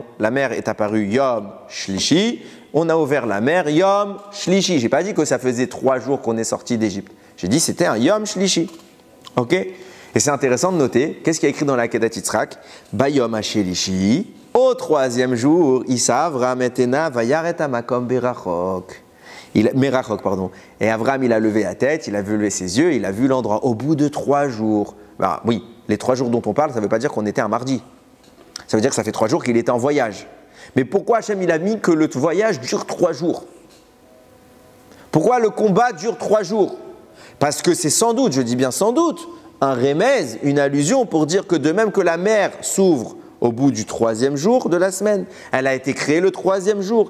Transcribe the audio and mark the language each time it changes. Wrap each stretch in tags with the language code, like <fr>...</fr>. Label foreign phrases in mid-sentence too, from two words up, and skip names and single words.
<fr>La mer est apparue</fr> <he>יום שלישי,</he> <fr>on a ouvert la mer</fr> <he>יום שלישי.</he> <fr>J'ai pas dit que ça faisait 3 jours qu'on est sorti d'Égypte. J'ai dit c'était un</fr> <he>יום שלישי.</he> <fr>Ok? Et c'est intéressant de noter, qu'est-ce qu'il y a écrit dans la Kedat Yitzhak?</fr> <he>ביום השלישי,</he> <fr>au 3e jour,</fr> <he>ישא אברם את עיניו וירא המקום ברחוק. Merachok,</he> <fr>pardon. Et Avram, il a levé la tête, il a levé ses yeux, il a vu l'endroit au bout de 3 jours. Bah, oui, les 3 jours dont on parle, ça ne veut pas dire qu'on était un mardi. Ça veut dire que ça fait 3 jours qu'il était en voyage. Mais pourquoi Hachem, il a mis que le voyage dure 3 jours? Pourquoi le combat dure 3 jours? Parce que c'est sans doute, je dis bien sans doute, un remèze, une allusion pour dire que de même que la mer s'ouvre au bout du 3e jour de la semaine, elle a été créée le 3e jour.</fr>